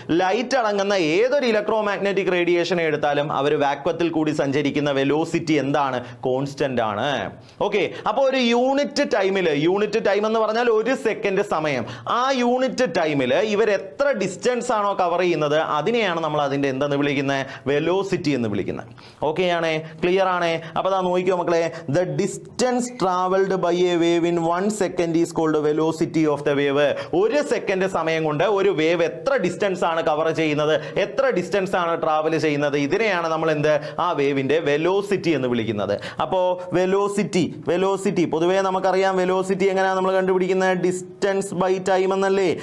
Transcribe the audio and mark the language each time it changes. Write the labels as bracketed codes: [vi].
[ml] Light അടങ്ങുന്ന ഏതൊരു electro magnetic റേഡിയേഷനെ എടുത്താലും അവർ വാക്വത്തിൽ കൂടി സഞ്ചരിക്കുന്ന വെലോസിറ്റി എന്താണ്? കോൺസ്റ്റന്റ് ആണ്. ഓക്കെ, അപ്പോൾ ഒരു യൂണിറ്റ് ടൈമിൽ, യൂണിറ്റ് ടൈം എന്ന് പറഞ്ഞാൽ 1 സെക്കൻഡ് സമയം, ആ യൂണിറ്റ് ടൈമിൽ ഇവർ എത്ര ഡിസ്റ്റൻസ് ആണോ കവർ ചെയ്യുന്നത് അതിനെയാണ് നമ്മൾ അതിൻ്റെ എന്തെന്ന് വിളിക്കുന്നത്? വെലോസിറ്റി എന്ന് വിളിക്കുന്നത്. ഓക്കെ ആണേ? ക്ലിയർ ആണേ? അപ്പോൾ അതാ നോക്കിക്കോ മക്കളെ, [en] The distance traveled by a wave in 1 second is called velocity of the wave. [ml] 1 second സമയം കൊണ്ട് ഒരു വേവ് എത്ര ഡിസ്റ്റൻസ് ആണ് കവർ ചെയ്യുന്നത്, എത്ര ഡിസ്റ്റൻസ് ആണ് ട്രാവൽ ചെയ്യുന്നത്, ഇതിനെയാണ് നമ്മൾ എന്ത്? ആ വേവിന്റെ വെലോസിറ്റി എന്ന് വിളിക്കുന്നത്. അപ്പോൾ വെലോസിറ്റി പൊതുവേ നമുക്കറിയാം. വെലോസിറ്റി എങ്ങനെയാണ് നമ്മൾ കണ്ടുപിടിക്കുന്നത്? ഡിസ്റ്റൻസ് ബൈ ടൈം എന്നല്ലേ?